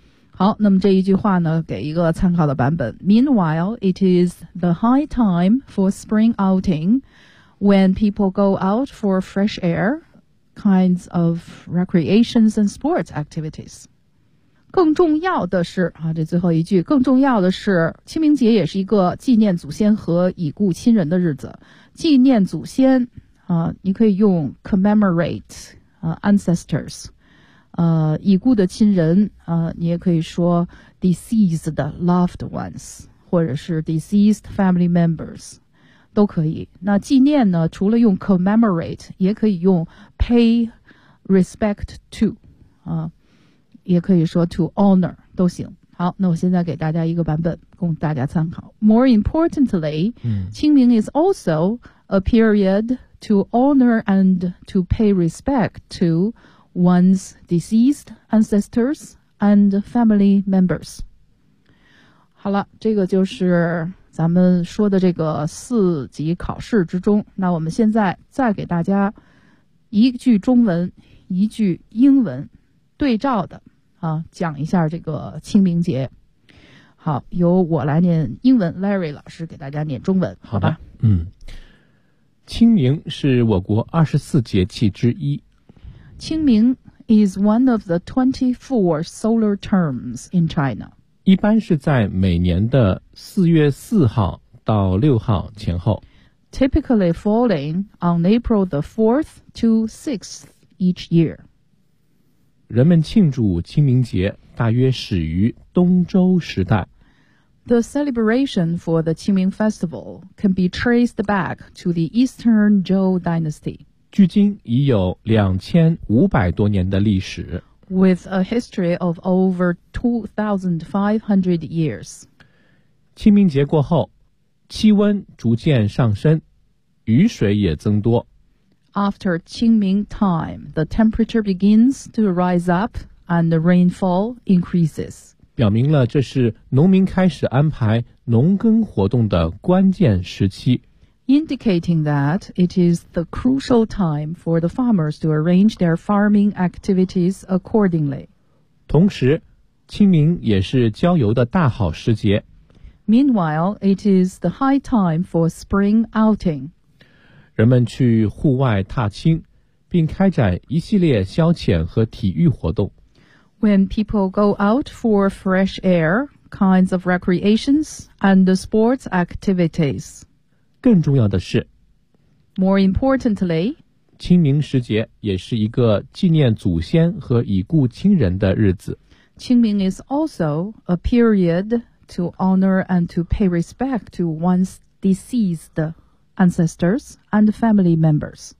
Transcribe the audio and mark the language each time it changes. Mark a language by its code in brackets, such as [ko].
[zh] 好，那么这一句话呢，给一个参考的版本。 [en] Meanwhile, it is the high time for spring outing when people go out for fresh airkinds of recreations and sports activities。 [zh] 更重要的是这最后一句，更重要的是清明节也是一个纪念祖先和已故亲人的日子。纪念祖先你可以用 [en] commemorate ancestors， [zh] 已故的亲人你也可以说 [en] deceased loved ones [zh] 或者是 [en] deceased family members。 [zh] 都可以。那纪念呢，除了用 commemorate 也可以用 [en] pay respect to、 [zh] 也可以说 [en] to honor [zh] 都行。好，那我现在给大家一个版本供大家参考。 [en] More importantly、清明 is also a period to honor and to pay respect to one's deceased ancestors and family members。 [zh] 好了，这个就是咱们说的这个四级考试之中。那我们现在再给大家一句中文一句英文对照的啊，讲一下这个清明节。好，由我来念英文， Larry 老师给大家念中文。好吧，清明是我国24节气之一。 [en] 清明 is one of the 24 solar terms in China。 [zh] 一般是在每年的4月4号到6号前后。 [en] Typically falling on April the 4th to 6th each year。 [zh] 人们庆祝清明节大约始于东周时代。 [en] The celebration for the Qingming Festival can be traced back to the Eastern Zhou Dynasty. [zh] 距今已有2500多年的历史。 [en] With a history of over 2,500 years. [zh] 清明节过后，气温逐渐上升，雨水也增多。 [en] After Qingming time, the temperature begins to rise up and the rainfall increases. [zh] 表明了这是农民开始安排农耕活动的关键时期。 [en] Indicating that it is the crucial time for the farmers to arrange their farming activities accordingly. [zh] 同时，清明也是郊游的大好时节。 [en] Meanwhile, it is the high time for spring outing. [zh] 人们去户外踏青，并开展一系列消遣和体育活动。 [en] When people go out for fresh air, kinds of recreations and sports activities. [zh] 更重要的是 [en] ，More importantly, [zh] 清明时节也是一个纪念祖先和已故亲人的日子。 [en] Qingming is also a period to honor and to pay respect to one's deceased. Ancestors and family members.